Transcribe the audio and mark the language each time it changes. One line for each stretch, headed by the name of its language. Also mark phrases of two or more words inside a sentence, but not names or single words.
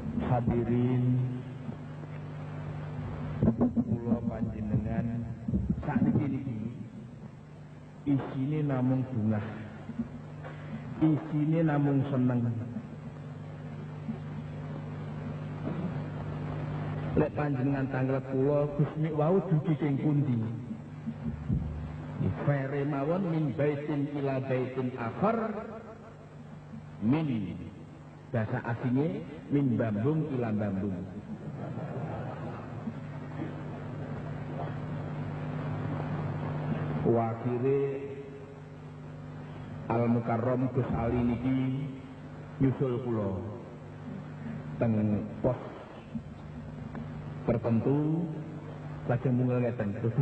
Javanese: Hadirin kula panjenengan sakniki niki isine namung bungah, isine namung seneng. Lek panjenengan tanglet kula Gusti wau dugi ing pundi? Fere mawon
Arabic: من بيت إلى بيت آخر,
Javanese: min
Indonesian: bahasa asingnya
Javanese: min bambung ila bambung. Wakile Al Mukarram Gus Ali niki nyusul kula teng pos tertentu lajeng mungel ngeten.